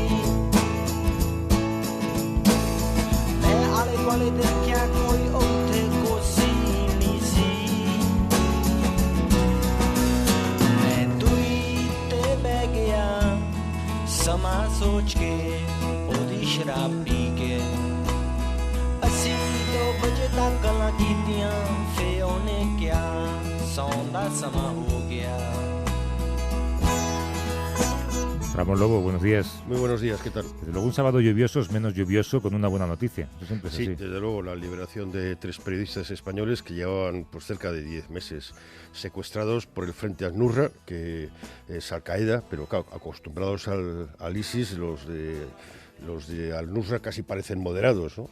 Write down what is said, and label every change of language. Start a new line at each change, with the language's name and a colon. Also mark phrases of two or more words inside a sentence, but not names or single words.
Punjabi: ਮੈਂ ਆਲੇ ਦੁਆਲੇ ਦੇਖਿਆ ਕੋਈ ਉੱਥੇ ਕੋਸੀ ਨਹੀਂ ਸੀ ਮੈਂ ਦੂਈ ਤੇ ਬਹਿ ਗਿਆ ਸਮਾਂ ਸੋਚ ਕੇ ਉਹਦੀ ਸ਼ਰਾਬ ਪੀ ਕੇ ਅਸੀਂ 2 ਵਜੇ ਤੱਕ ਗੱਲਾਂ ਕੀਤੀਆਂ ਫੇ ਉਹਨੇ ਕਿਹਾ ਸੌਣ ਦਾ ਸਮਾਂ ਹੋ ਗਿਆ
Spanish: Ramón Lobo, buenos días. Muy buenos días, ¿qué tal? Desde luego un sábado lluvioso es menos lluvioso con una buena noticia. Eso siempre es Sí, así. desde luego la liberación de 3 periodistas españoles que llevaban pues, cerca de 10 meses secuestrados por el Frente Al-Nusra, que es Al-Qaeda, pero claro, acostumbrados al ISIS, los de Al-Nusra casi parecen moderados, ¿no?